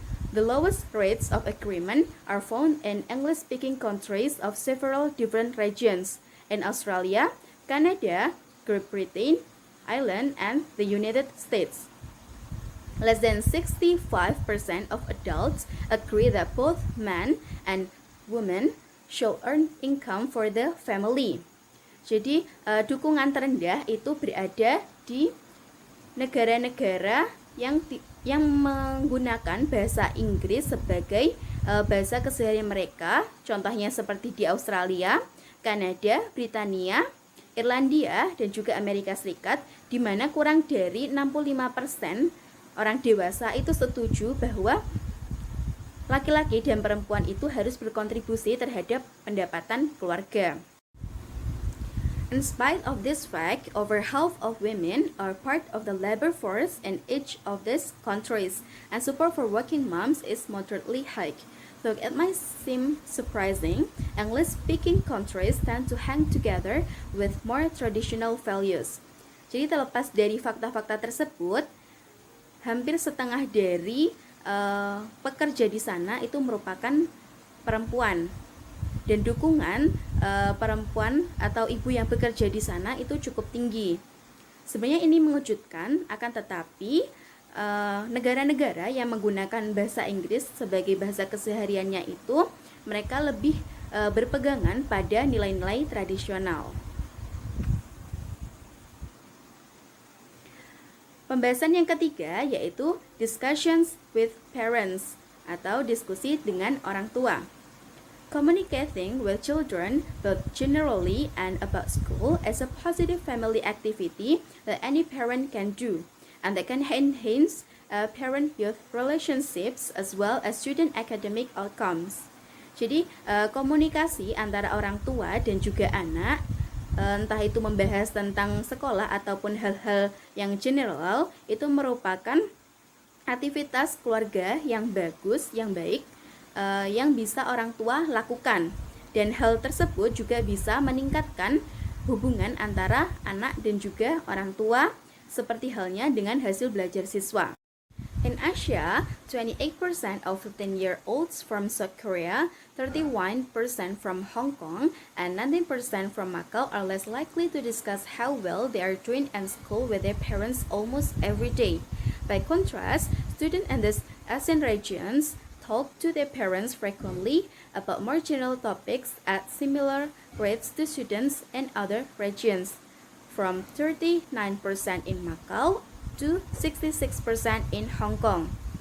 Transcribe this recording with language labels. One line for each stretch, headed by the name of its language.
English: The lowest rates of agreement are found in English-speaking countries of several different regions, in Australia, Canada, Great Britain, Ireland, and the United States. Less than 65% of adults agree that both men and women should earn income for the family.
Indonesian: Jadi, dukungan terendah itu berada di negara-negara yang menggunakan bahasa Inggris sebagai bahasa keseharian mereka. Contohnya seperti di Australia, Kanada, Britania, Irlandia, dan juga Amerika Serikat, di mana kurang dari 65% orang dewasa itu setuju bahwa laki-laki dan perempuan itu harus berkontribusi terhadap pendapatan keluarga.
English: In spite of this fact, over half of women are part of the labor force in each of these countries, and support for working moms is moderately high. Though it might seem surprising, English-speaking countries tend to hang together with more traditional values.
Indonesian: Jadi terlepas dari fakta-fakta tersebut, hampir setengah dari pekerja di sana itu merupakan perempuan, dan dukungan perempuan atau ibu yang bekerja di sana itu cukup tinggi. Sebenarnya ini mengejutkan, akan tetapi negara-negara yang menggunakan bahasa Inggris sebagai bahasa kesehariannya itu mereka lebih berpegangan pada nilai-nilai tradisional. Pembahasan yang ketiga yaitu
English: discussions with parents
Indonesian: atau diskusi dengan orang tua.
English: Communicating with children both generally and about school is a positive family activity that any parent can do, and that can enhance parent-youth relationships as well as student academic outcomes.
Indonesian: Jadi komunikasi antara orang tua dan juga anak, entah itu membahas tentang sekolah ataupun hal-hal yang general, itu merupakan aktivitas keluarga yang bagus, yang baik, yang bisa orang tua lakukan. Dan hal tersebut juga bisa meningkatkan hubungan antara anak dan juga orang tua, seperti halnya dengan hasil belajar siswa.
English: In Asia, 28% of 15-year-olds from South Korea, 31% from Hong Kong, and 19% from Macau are less likely to discuss how well they are doing in school with their parents almost every day. By contrast, students in these ASEAN regions talk to their parents frequently about more general topics at similar rates to students in other regions, from 39% in Macau to 66% in Hong Kong.